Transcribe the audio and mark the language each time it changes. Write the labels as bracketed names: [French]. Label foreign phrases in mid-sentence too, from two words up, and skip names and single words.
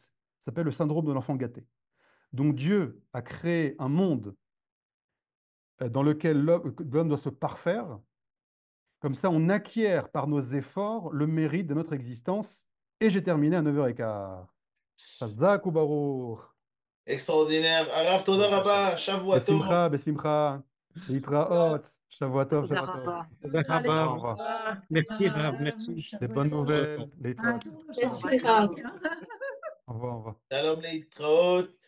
[French] Ça s'appelle le syndrome de l'enfant gâté. Donc Dieu a créé un monde dans lequel l'homme doit se parfaire. Comme ça, on acquiert par nos efforts le mérite de notre existence. Et j'ai terminé à 9h15. [Hebrew] חזק וברוך. [French] Extraordinaire. [Hebrew] הרב, תודה רבה, שבוע טוב. בשמחה, בשמחה. להתראות. שבוע טוב, תודה שבת טוב. רבה. [French] Au revoir. Merci, Rav, merci. Des bonnes nouvelles. Yitraot. Merci, Au revoir, au revoir. [Hebrew] שלום, להתראות.